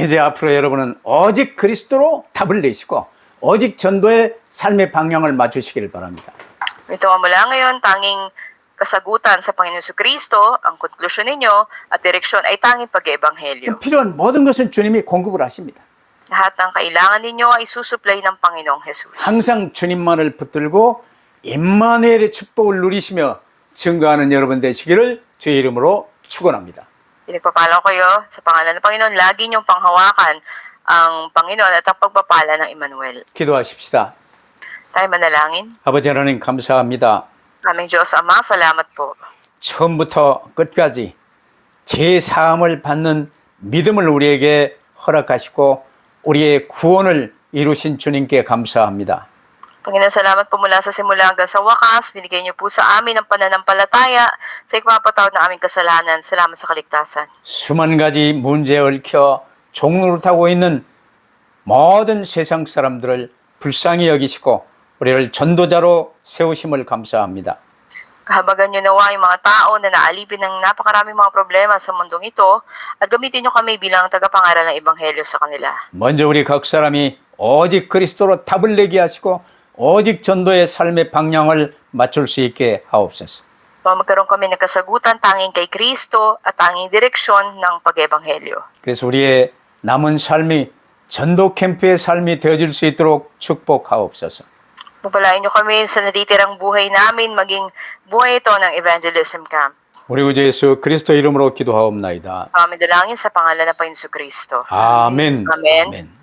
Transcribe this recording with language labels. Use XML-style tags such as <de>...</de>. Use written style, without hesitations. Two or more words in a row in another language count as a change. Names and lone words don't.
<ko>이제 앞으로 여러분은 오직 그리스도로 답을 내시고 오직 전도의 삶의 방향을 맞추시길 바랍니다.</ko> <tl>Ito mula ngayon, tanging kasagutan sa Panginoon Kristo, ang konklusyon ninyo at direksyon ay tanging pag-eebanghelyo.</tl> <ko>필요한 모든 것은 주님이 공급을 하십니다.</ko> <tl>Lahat ng kailangan ninyo ay susuplay ng Panginoong Jesus.</tl> <ko>항상 주님만을 붙들고 임마누엘의 축복을 누리시며 증거하는 여러분 되시기를 주의 이름으로 축원합니다.</ko> <tl>Pinagpapala ko kayo sa pangalan ng Panginoon, lagi niyong panghawakan ang Panginoon at ang pagpapala ng Emmanuel.</tl> <ko>기도하십시다.</ko> <tl>Tayo manalangin.</tl> <ko>아버지 하나님 감사합니다.</ko> <tl>Aming Diyos Ama, salamat po.</tl> <ko>처음부터 끝까지 제 사함을 받는 믿음을 우리에게 허락하시고 우리의 구원을 이루신 주님께 감사합니다.</ko> <tl>Panginoon, salamat po mula sa simula hanggang sa wakas. Binigay niyo po sa amin ang pananampalataya sa ikmapatawad ng aming kasalanan. Salamat sa kaligtasan.</tl> <ko>수만 가지 문제에 얽혀 종노릇하고 있는 모든 세상 사람들을 불쌍히 여기시고 우리를 전도자로 세우심을 감사합니다.</ko> <tl>Kahabagan niyo nawa yung mga tao na naalipin ng napakaraming mga problema sa mundong ito at gamitin niyo kami bilang tagapangaral ng Ebanghelyo sa kanila.</tl> <ko>먼저 우리 각 사람이 오직 그리스도로 답을 내게 하시고 오직 전도의 삶의 방향을 맞출 수 있게 하옵소서.</ko> <tl>Magkaroon kami ng kasagutan tanging kay Kristo at tanging direksyon ng pag-ebanghelyo.</tl> <ko>그래서 우리의 남은 삶이 전도 캠프의 삶이 되어질 수 있도록 축복하옵소서.</ko> <tl>Pagpalain niyo kami sa natitirang buhay namin, maging buhay ito ng</tl> <en>evangelism camp.</en> <ko>우리 구주 예수 그리스도 이름으로 기도하옵나이다.</ko> <tl>Kami dalangin sa pangalan ng Panginoon Kristo.</tl> <ko>아멘. 아멘. 아멘.</ko>